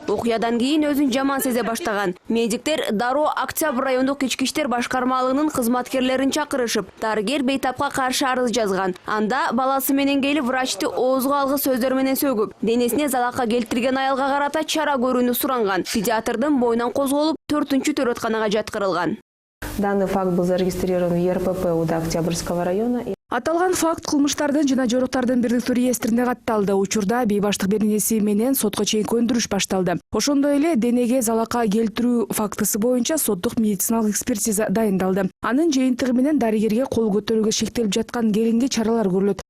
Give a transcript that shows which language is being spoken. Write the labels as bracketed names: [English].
[Kyrgyz] Окуядан кийин өзүн жаман сезе баштаган. Медиктер дароо Октябрь райондук ички иштер башкармалыгынын кызматкерлерин чакырышып, дарыгер бейтапка каршы арыз жазган. Анда баласы менен келип врачты оозго алгы сөздөр менен сөгүп, денесине залакка келтирген аялга карата чара көрүүнү суранган. Педиатрдын боюнан козголуп, 4-чү төрөтканага жаткырылган. [Russian] Данный факт был зарегистрирован в ЕРПП УДА Октябрьского района. [Kyrgyz] Аталган факт кылмыштардын жана жоруктардын бирдиктүү реестрине катталды. Учурда бейбаштык беренеси менен сотко чейин көндүрүш башталды. Ошондой эле денеге залака келтирүү фактысы боюнча соттук медициналык экспертиза дайындалды. Анын жыйынтыгы менен дарыгерге кол көтөрүүгө шектелип жаткан келинге чаралар көрүлөт.